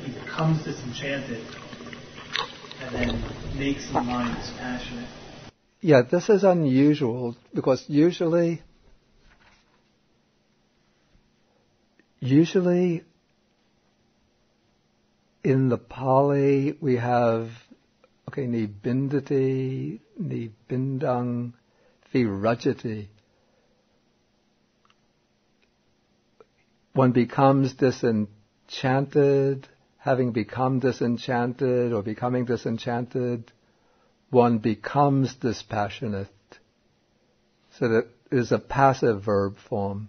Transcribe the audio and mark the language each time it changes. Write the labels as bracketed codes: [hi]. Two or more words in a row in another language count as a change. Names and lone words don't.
[en] He becomes disenchanted and then makes the mind dispassionate. Yeah, this is unusual because usually in the Pali we have [pi] nibindati, nibindang, virajati. [en] One becomes disenchanted, having become disenchanted or becoming disenchanted, one becomes dispassionate. So that is a passive verb form.